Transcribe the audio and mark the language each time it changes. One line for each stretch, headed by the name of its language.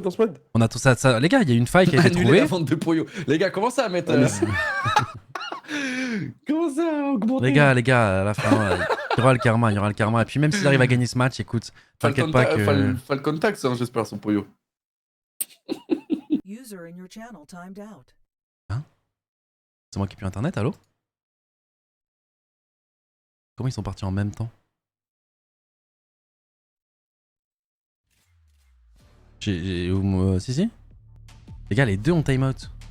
French: dans ce mode on a tout ça. Les gars, il y a une faille qui a été Annuler trouvée. la vente de Poyo. Les gars, commencez à mettre... Ah, mais commencez à augmenter. Les gars, à la fin, il y aura le karma, il y aura le karma. Et puis même s'il arrive à gagner ce match, écoute, t'inquiète pas que... Falcon Tax, hein, j'espère, son Poyo.
English: User in your channel timed out.
French: C'est moi qui ai plus internet, allô? Comment ils sont partis en même temps? Si. Les gars, les deux ont timeout.